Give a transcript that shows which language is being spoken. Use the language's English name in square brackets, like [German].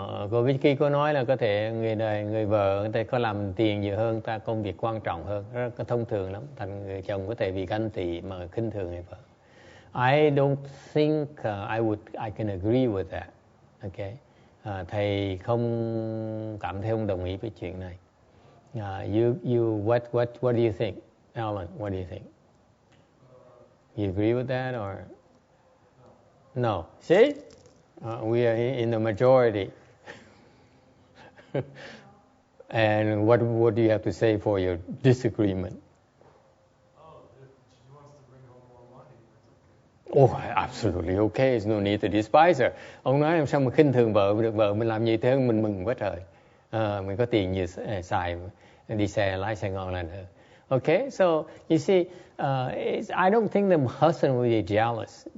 [Vietnamese] Cô Vicky có nói là có thể người vợ người ta có làm tiền nhiều hơn ta, công việc quan trọng hơn, rất thông thường lắm. Thành người chồng có thể vì ganh tị mà khinh thường người vợ. [English] I don't think I can agree with that. Okay. [Vietnamese] Thầy không cảm thấy không đồng ý với chuyện này. [English] What do you think, Alan? What do you think? You agree with that or? No. See? We are in the majority. And what do you have to say for your disagreement? If she wants to bring home more money, it's okay. Oh, absolutely okay. There's no need to despise her. [Vietnamese] Ông nói làm sao mà khinh thường vợ được, vợ mình làm gì thế mình mừng quá trời. Mình có tiền nhiều xài, đi xe lái xe ngon là được. [English] Okay, so you see, I don't think the husband will be jealous.